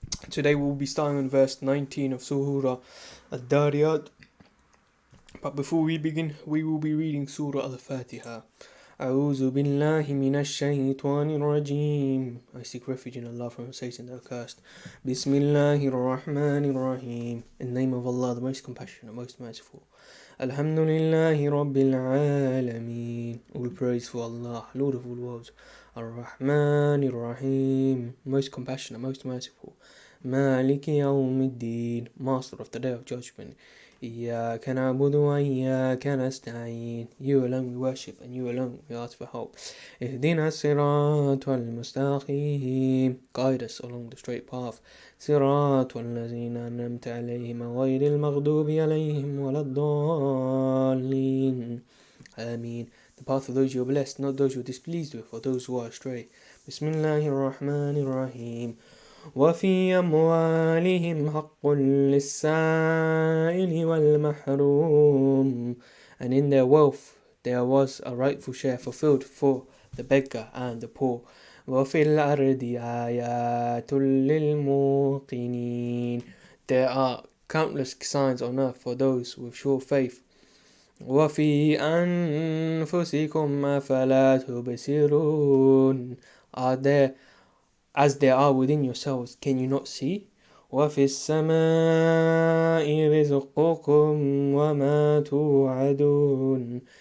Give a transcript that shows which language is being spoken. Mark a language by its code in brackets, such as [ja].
[en] Today we'll be starting on verse 19 of Surah Adh-Dhariyat. But before we begin, we will be reading Surah Al-Fatiha. [ar] أعوذ بالله من الشيطان الرجيم. [en] I seek refuge in Allah from Satan the accursed. Bismillahir Rahmanir Rahim. In the name of Allah, the most compassionate, most merciful. Alhamdulillahi Rabbil Alameen. All praise for Allah, Lord of all worlds. Ar-Rahmanir Rahim. Most compassionate, most merciful. Maliki Yawmiddin. Master of the Day of Judgment. [ar] إياك نعبد وإياك نستعين. [en] You alone we worship and you alone we ask for help. [ar] اهدنا الصراط المستقيم. [en] Guide us along the straight path. [ar] صراط الذين أنعمت عليهم غير المغضوب عليهم ولا الضالين. Ameen. [en] The path of those you are blessed, not those you are displeased with, or those who are astray. Bismillahir Rahmanir Rahim. [ar] وفي أموالهم حق للسائل والمحروم. [en] And in their wealth there was a rightful share fulfilled for the beggar and the poor. [ar] وفي الأرض آيات للموقنين. [en] There are countless signs on earth for those with sure faith. [ar] وفي أنفسكم أفلا تبصرون. [en] As there are within yourselves, can you not see? [ar] وَفِي السَّمَاءِ رِزْقُكُمْ وَمَا تُوعَدُونَ.